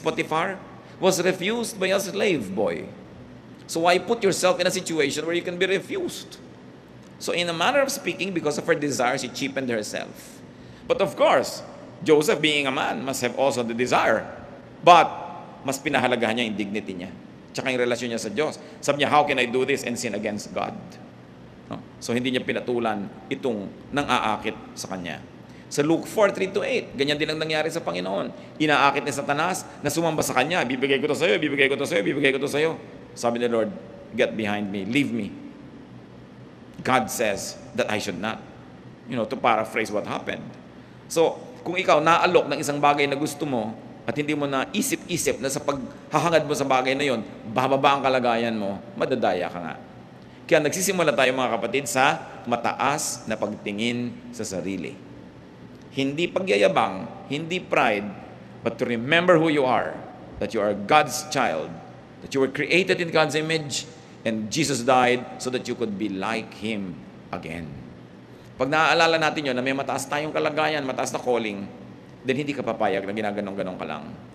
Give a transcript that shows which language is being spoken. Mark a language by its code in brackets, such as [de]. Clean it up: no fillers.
[en] Potiphar was refused by a slave boy. So why put yourself in a situation where you can be refused? So in a manner of speaking, because of her desire, she cheapened herself. But of course, Joseph being a man must have also the desire. [tl] But mas pinahalagahan niya yung dignity niya. Tsaka yung relasyon niya sa Diyos. Sabi niya, [en] how can I do this and sin against God? No? [tl] So hindi niya pinatulan itong nang-aakit sa kanya. Sa Luke 4:3-8, ganyan din ang nangyari sa Panginoon. Inaakit ni Satanas na sumamba sa kanya, bibigay ko to sa'yo, bibigay ko to sa'yo, bibigay ko to sa'yo. Sabi ni Lord, [en] get behind me, leave me. God says that I should not. To paraphrase what happened. [tl] So, kung ikaw naalok ng isang bagay na gusto mo, at hindi mo na isip-isip na sa paghahangad mo sa bagay na yon, bababa ang kalagayan mo, madadaya ka nga. Kaya nagsisimula tayo mga kapatid sa mataas na pagtingin sa sarili. Hindi pagyayabang, hindi pride, [en] but to remember who you are, that you are God's child, that you were created in God's image, and Jesus died so that you could be like Him again. [tl] Pag naaalala natin yun, na may mataas tayong kalagayan, mataas na calling, then hindi ka papayag na ginaganong-ganong ka lang.